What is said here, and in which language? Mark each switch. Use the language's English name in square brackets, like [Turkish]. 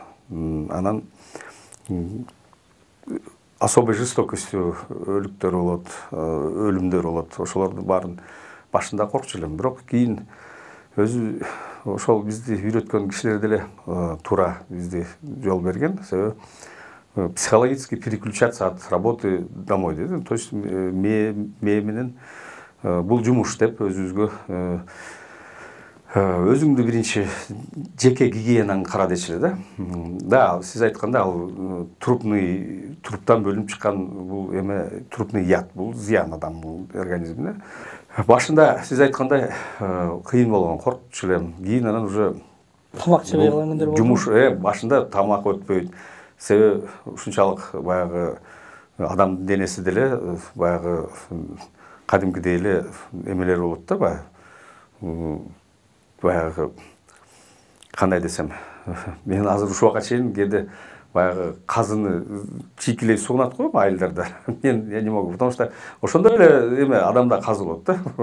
[Kyrgyz] Анан [Russian] особой жестокостью [Kyrgyz] өлүктөр болот, өлүмдөр болот. Ошолордун баарын башында коркчу элем, бирок кийин өзү ошол бизди үйрөткөн кишилер деле туура бизди жол берген. [Russian] Себеби психологический переключаться от работы домой дейт. [Kyrgyz] То есть мээ менен бул жумуш деп өзүбүзгө өзүңдү биринчи жеке гигиенаңды кара дечиле да. Да, сиз айткандай, ал туруптан бөлүнүп чыккан бул [Russian] трупный яд, [Kyrgyz] бул зыян адамдын организмине. Башында сиз айткандай кыйын болгон, коркчу элем. Кийин анан уже тамак жебей калган күндөр болду. Жумуш башында тамак өтпөйт. Себеби ушунчалык баягы адамдын денеси деле баягы кадимкидей эле эмелер болот да, баягы кандай десем, мен азыр ушуга чейин кээде баягы казыны чийкилей сугунат го айылдарда. Мен [Russian] не могу, потому что [Kyrgyz] ошондо эле адамда казы болот да.